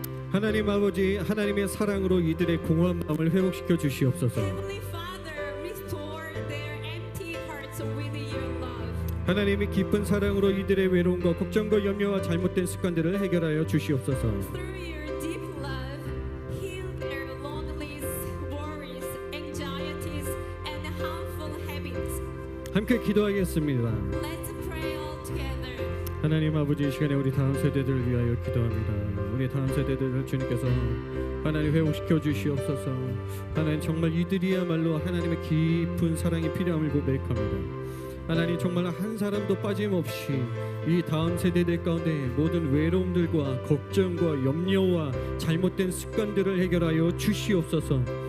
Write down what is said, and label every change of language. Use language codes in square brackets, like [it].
[ko] 하나님 아버지, 하나님의 사랑으로 이들의 공허한 마음을 회복시켜 주시옵소서. [en] Heavenly Father, restore their empty hearts with your love. [ko] 하나님이 깊은 사랑으로 이들의 외로움과 걱정과 염려와 잘못된 습관들을 해결하여 주시옵소서. [en] Through your deep love, heal their loneliness, worries, anxieties, and harmful habits. [ko] 함께 기도하겠습니다. [en] Let's pray all together. [ko] 하나님 아버지, 이 시간에 우리 다음 세대들을 위하여 기도합니다. 우리 다음 세대들을 주님께서 하나님 회복시켜 주시옵소서. 하나님 정말 이들이야말로 하나님의 깊은 사랑이 필요함을 고백합니다. 하나님 정말 한 사람도 빠짐없이 이 다음 세대들 가운데 모든 외로움들과 걱정과 염려와 잘못된 습관들을 해결하여 주시옵소서.